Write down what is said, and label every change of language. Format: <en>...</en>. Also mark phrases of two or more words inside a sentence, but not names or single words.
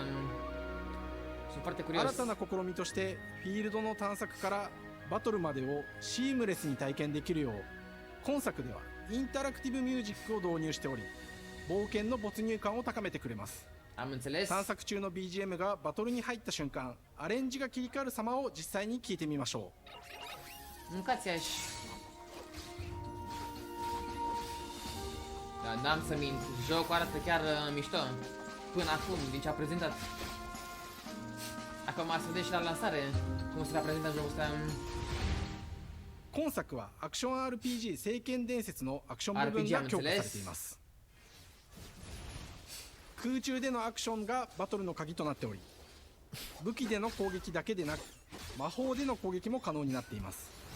<ja>新たな試みとしてフィールドの探索からバトルまでをシームレスに体験できるよう、今作ではインタラクティブミュージックを導入しており、冒険の没入感を高めてくれます。探索中の BGM がバトルに入った瞬間、アレンジが切り替わる様を実際に聞いてみましょう。</ja> <ro>N-am să mint, jocul arată chiar mișto până acum, din ce a prezentat. Acum să vedem și la lansare cum se va prezenta jocul ăsta.</ro> <ja>今作はアクション RPG 聖剣伝説のアクション部分が強化されています。空中でのアクションがバトルの鍵となっており、武器での攻撃だけでなく魔法での攻撃も可能になっています。</ja>